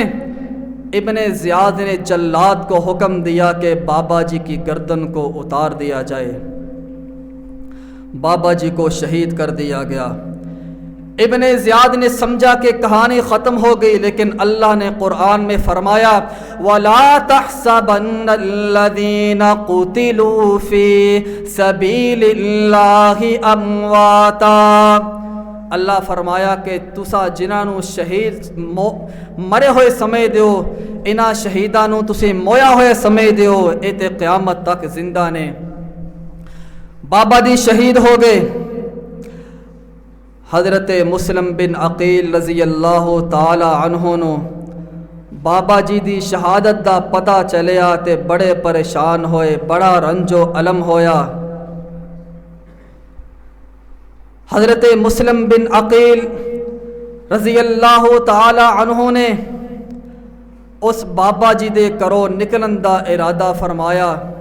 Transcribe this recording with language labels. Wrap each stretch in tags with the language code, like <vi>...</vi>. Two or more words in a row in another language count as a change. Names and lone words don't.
<ur>ابن زیاد نے جلاد کو حکم دیا کہ بابا جی کی گردن کو اتار دیا جائے۔ بابا جی کو شہید کر دیا گیا۔ ابن زیاد نے سمجھا کہ کہانی ختم ہو گئی، لیکن اللہ نے قرآن میں فرمایا</ur> <ar>وَلَا تَحْسَبَنَّ الَّذِينَ قُتِلُوا فِي سَبِيلِ اللَّهِ أَمْوَاتًا۔</ar> <pa>اللہ فرمایا کہ تسا جنہاں نو شہید مرے ہوئے سمجھ دیو، انہاں شہیداں نو تسی مویا ہوئے سمجھ دیو، اے تے قیامت تک زندہ نے۔ بابا جی شہید ہو گئے۔ حضرت مسلم بن عقیل رضی اللہ تعالی عنہ نو بابا جی دی شہادت دا پتہ چلیا تے بڑے پریشان ہوئے، بڑا رنج و علم ہویا۔ حضرت مسلم بن عقیل رضی اللہ تعالی عنہ نے اس بابا جی دے کرو نکلن دا ارادہ فرمایا۔</pa>